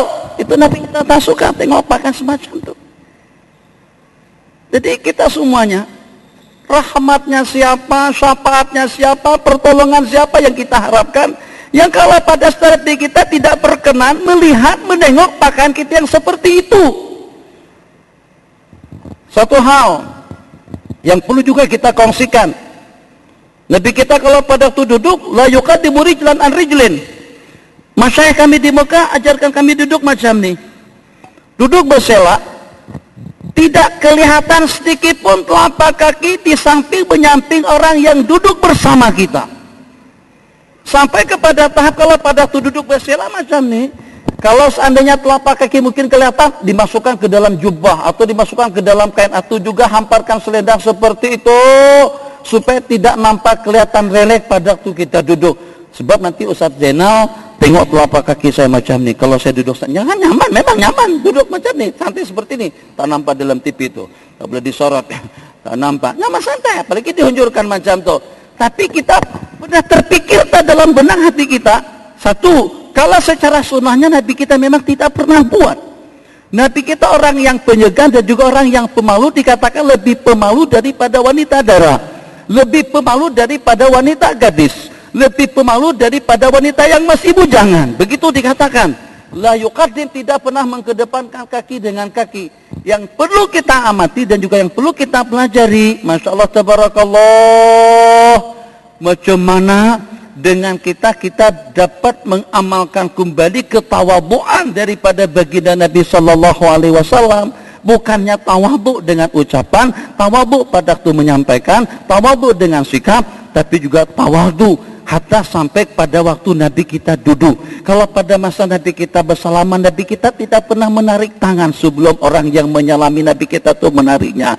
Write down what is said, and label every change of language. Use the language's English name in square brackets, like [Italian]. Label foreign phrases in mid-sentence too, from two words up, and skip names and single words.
[Malay] Itu Nabi kita tak suka tengok pakaian semacam itu. Jadi kita semuanya, rahmatnya siapa, syafaatnya siapa, pertolongan siapa yang kita harapkan, yang kalau pada strategi kita tidak berkenan melihat, menengok pakaian kita yang seperti itu. Satu hal yang perlu juga kita kongsikan, Nabi kita kalau pada waktu duduk, [Arabic] لا يقدم رجلا عن رجل. [Malay] Masyayikh kami di Mekah ajarkan kami duduk macam ni, duduk bersela, tidak kelihatan sedikit pun telapak kaki di samping menyamping orang yang duduk bersama kita. Sampai kepada tahap kalau pada waktu duduk bersila macam ni, kalau seandainya telapak kaki mungkin kelihatan, dimasukkan ke dalam jubah atau dimasukkan ke dalam kain, atau juga hamparkan selendang seperti itu supaya tidak nampak kelihatan relek pada waktu kita duduk. Sebab nanti Ustaz Zainal tengok telapak kaki saya macam ni, kalau saya duduk jangan nyaman, memang nyaman duduk macam ni, santai seperti ni, tak nampak dalam TV tu, tak boleh disorot, tak nampak, nyaman santai, apalagi dihunjurkan macam tu. Tapi kita sudah terpikir tak dalam benak hati kita, satu, kalau secara sunnahnya Nabi kita memang tidak pernah buat. Nabi kita orang yang penyegan dan juga orang yang pemalu, dikatakan lebih pemalu daripada wanita dara, lebih pemalu daripada wanita gadis, lebih pemalu daripada wanita yang masih bujangan. Begitu dikatakan. [Arabic] لا يقدم, [Malay] tidak pernah mengedepankan kaki dengan kaki. Yang perlu kita amati dan juga yang perlu kita pelajari, [Arabic] ما شاء الله تبارك الله, [Malay] macam mana dengan kita dapat mengamalkan kembali ketawadhuan daripada baginda Nabi [Arabic] صلى الله عليه وسلم. [Malay] Bukannya tawadhu dengan ucapan, tawadhu pada waktu menyampaikan, tawadhu dengan sikap, tapi juga tawadhu hatta sampai pada waktu Nabi kita duduk. Kalau pada masa Nabi kita bersalaman, Nabi kita tidak pernah menarik tangan sebelum orang yang menyalami Nabi kita itu menariknya.